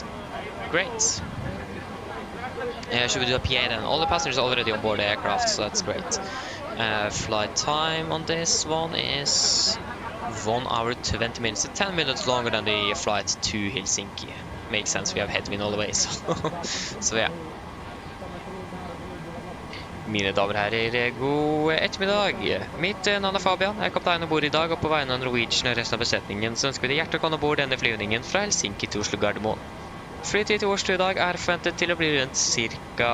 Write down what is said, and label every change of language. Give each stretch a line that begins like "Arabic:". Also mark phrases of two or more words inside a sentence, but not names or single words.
English: Great. Should we do a PA then? All the passengers are already on board the aircraft, so that's great. Flight time on this one is 1 hour 20 minutes, so 10 minutes longer than the flight to Helsinki. Makes sense, we have headwind all the way, so yeah.
Norwegian: Mine damer og herrer, god ettermiddag. Mitt navn er Fabian, jeg er kaptein ombord I dag, og på vegne av Norwegian og resten av besetningen så ønsker vi deg hjertelig velkommen ombord denne flyvningen fra Helsinki til Oslo Gardermoen. Flytid til Oslo I dag er forventet til å bli rundt ca.